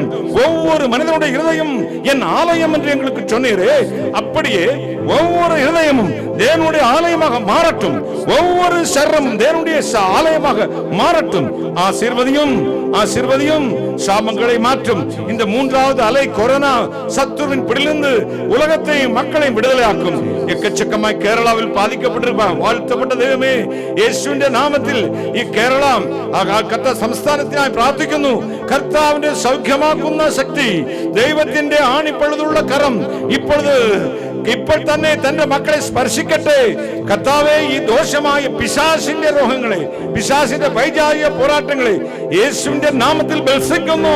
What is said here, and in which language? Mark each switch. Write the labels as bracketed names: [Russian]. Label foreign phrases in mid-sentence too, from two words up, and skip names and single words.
[Tamil] ஒவ்வொரு மனிதனுடைய இருதயம் என் ஆலயம் என்று எங்களுக்கு சொன்னீரே, அப்படியே ஒவ்வொரு இருதயமும் தேவனுடைய ஆலயமாக மாறட்டும், ஒவ்வொரு சரமும் தேவனுடைய ஆலயமாக மாறட்டும். ஆசீர்வதியும், ஆசீர்வதியும், சாபங்களை மாற்றும். இந்த மூன்றாவது அலை கொரோனா சத்துருவின் பிடியிலிருந்து உலகத்தை மக்களை விடுதலையாக்கும். எக்கச்சக்கமாய் கேரளாவில் பாதிக்கப்பட்டிருப்பான். [Malayalam] வாழ்த்தப்பட்ட ദൈവമേ, യേശുവിന്റെ നാമത്തിൽ ഈ കേരളം കർത്താവ് സംസ്ഥാനത്തിനായി പ്രാർത്ഥിക്കുന്നു. കർത്താവിന്റെ സൗഖ്യമാക്കുന്ന ശക്തി, ദൈവത്തിന്റെ ആണിപ്പഴുതുള്ള കരം ഇപ്പോൾ തന്നെ തന്റെ മക്കളെ സ്പർശിക്കട്ടെ. കർത്താവേ, ഈ ദോഷമായ പിശാചിന്റെ രോഗങ്ങളെ, പിശാചിന്റെ വൈജാരിക പോരാട്ടങ്ങളെ യേശുവിന്റെ നാമത്തിൽ ബൽസിക്കുന്നു.